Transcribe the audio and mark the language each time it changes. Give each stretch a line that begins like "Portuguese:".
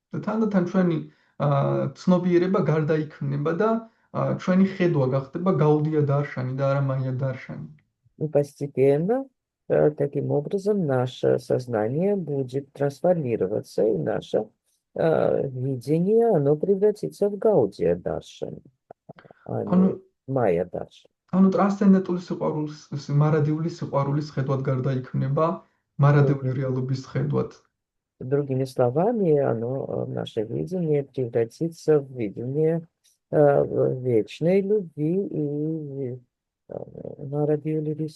Georgian: თანდათან ჩვენი ცნობიერება გარდაიქმნება და ჩვენი ხედვა გახდება გაუდია დარშანი და არა მაია დარშანი.
Russian: И постепенно, таким образом, наше сознание будет трансформироваться, и наше видение, оно превратится в Гаудия Даршан, а не Майя Даршан.
Georgian: ანუ ტრანსცენდენტული სიყვარულის, მარადიული სიყვარულის ხედვად გარდაიქმნება მარადიული რეალობის ხედვად.
Russian: Другими словами, наше видение превратится в видение вечной любви и
Georgian: მარადიული